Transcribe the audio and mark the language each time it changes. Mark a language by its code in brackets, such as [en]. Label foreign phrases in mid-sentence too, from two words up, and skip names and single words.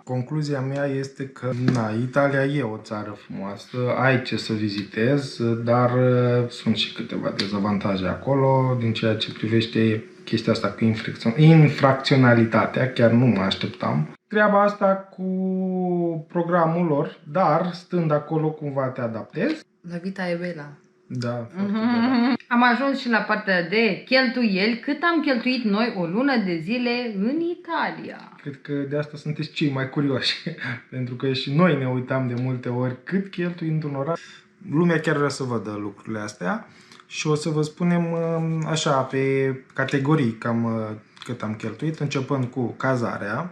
[ro] Concluzia mea este că Italia e o țară frumoasă, ai ce să vizitezi, dar sunt și câteva dezavantaje acolo din ceea ce privește chestia asta cu infracționalitatea, chiar nu mă așteptam. Treaba asta cu programul lor, dar stând acolo cumva te adaptezi. [it] La vita e bella. [ro] Da, foarte bine. Am ajuns și la partea de cheltuieli. Cât am cheltuit noi o lună de zile în Italia? Cred că de asta sunteți cei mai curioși, pentru că și noi ne uitam de multe ori cât cheltui într-un oraș. Lumea chiar vrea să vadă lucrurile astea și o să vă spunem așa, pe categorii, cam cât am cheltuit, începând cu cazarea.